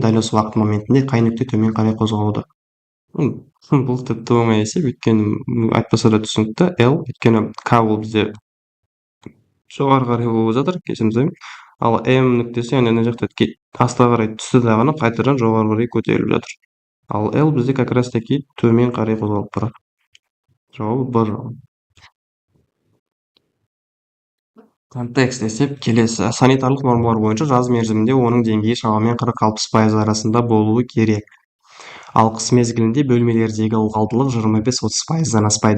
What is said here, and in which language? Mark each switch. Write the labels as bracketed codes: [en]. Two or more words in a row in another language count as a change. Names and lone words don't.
[kk] Дәл осы уақыт моментінде қай нүкте төмен қарай қозғалуда? Бұл тіпті оңай есеп, өйткені айтпаса да түсінікті. L, өйткені K ол бізде жоғары қарай болып жатыр, кешірім. Ал M нүктесі, яғни ана жақта астыға қарай түсті дағаны қайтадан жоғары қарай көтеріліп жатыр. Ал L бізде [ru] как раз таки [kk] төмен қарай қозғалып барады. Жауабы Б жауабы. Контекст есеп келесі. Санитарлық нормалар бойынша жаз мерзімінде оның деңгейі шамамен 40-60% арасында болуы керек. Ал қыс мезгілінде бөлмелердегі ылғалдылық 25-30%-дан аспайды.